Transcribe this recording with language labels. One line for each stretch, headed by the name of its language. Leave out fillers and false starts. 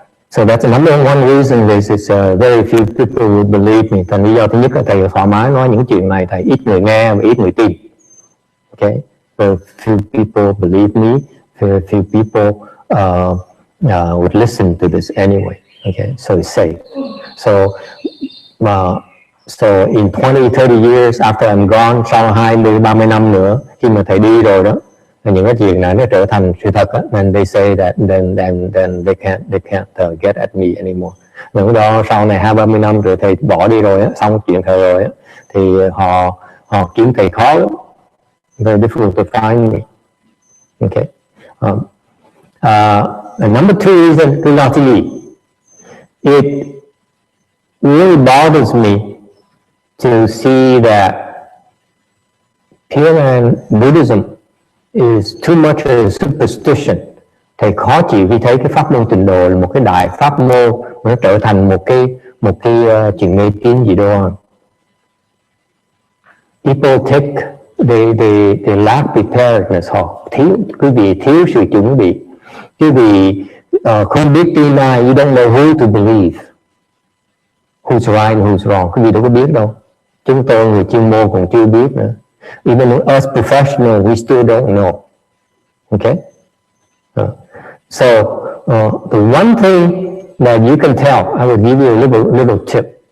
English: So that's the number one reason is very few people will believe me.
Vietnamese: Thành lý do thứ nhất là thầy thoải mái nói những chuyện này, thầy ít người nghe và ít người tin.
English: Okay. So few people believe me, few people would listen to this anyway. Okay. So it's safe. So in 20-30 years after I'm gone,
Vietnamese: sau 20-30 năm nữa, khi mà thầy đi rồi đó, những cái chuyện này nó trở thành sự thật đó,
English: and they say that then they can't get at me anymore.
Vietnamese: Lúc đó sau này 20-30 năm rồi thầy bỏ đi rồi á, xong chuyện thầy rồi á, thì họ kiếm thầy khó lắm.
English: Very difficult to find me. Okay. Number two reason,
Vietnamese: thứ là gì?
English: It really bothers me to see that Pureland Buddhism is too much a superstition.
Vietnamese: Thầy khó chịu khi thấy cái pháp môn tịnh độ là một cái đại pháp môn, nó trở thành một cái chuyện mê tín gì đó.
English: People they lack preparedness,
Vietnamese: họ quý vị thiếu sự chuẩn bị. Quý vị không biết tin ai,
English: you don't know who to believe. Who's right and who's wrong,
Vietnamese: quý vị đâu có biết đâu. Chúng tôi người chuyên môn còn chưa biết nữa.
English: Even us professionals, we still don't know. Okay? So the one thing that you can tell, I will give you a little tip.